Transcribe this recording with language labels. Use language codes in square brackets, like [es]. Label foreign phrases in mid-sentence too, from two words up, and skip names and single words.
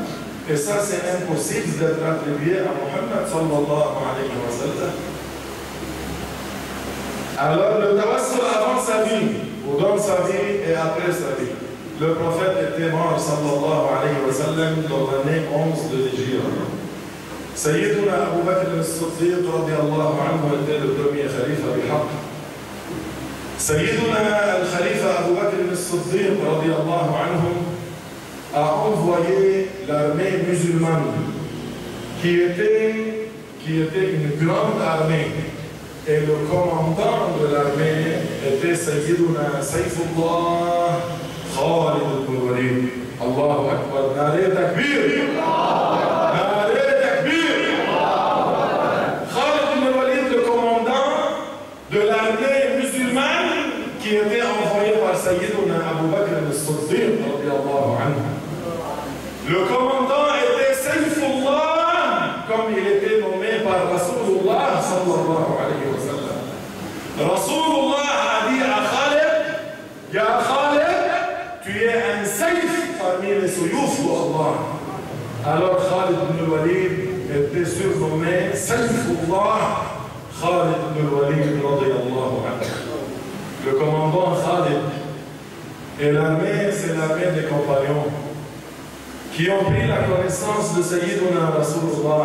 [fr] Et ça, c'est impossible d'être attribué à Muhammad [ar] صلى الله عليه وسلم. [fr] Alors, le tawassul avant sa vie, ou dans sa vie et après sa vie. Le prophète était mort [ar] صلى الله عليه وسلم [fr] dans l'année 11 de l'Hijra. Sayyiduna Abu Bakr al-Siddiq [ar] رضي الله عنه [fr] était le premier [ar] خليفة بحق. [fr] Sayyiduna al-Khalifa Abu Bakr al-Siddiq [ar] رضي الله عنه [fr] a envoyé l'armée musulmane qui était une grande armée. Et le commandant de l'armée était Sayyiduna Sayfullah Khalid ibn Walid. [ar] الله أكبر. [ur] نعرۂ تکبیر. نعرۂ تکبیر. [fr] Khalid ibn Walid, le commandant de l'armée musulmane qui était envoyé par Sayyiduna Abu Bakr al-Siddiq [ar] رضي الله عنه. [fr] Le commandant était Sayfullah, comme il était nommé par Rasulullah [ar] صلى الله عليه وسلم. [fr] Rasulullah a dit à Khalid, Ya Khalid, tu es un Sayf parmi les soyouf d'Allah. Alors Khalid ibn Walid était surnommé Sayfullah Khalid ibn Walid [ar] رضي الله عنه. [fr] Le commandant Khalid et l'armée, c'est l'armée des compagnons qui ont pris la connaissance de Sayyiduna Rasulullah.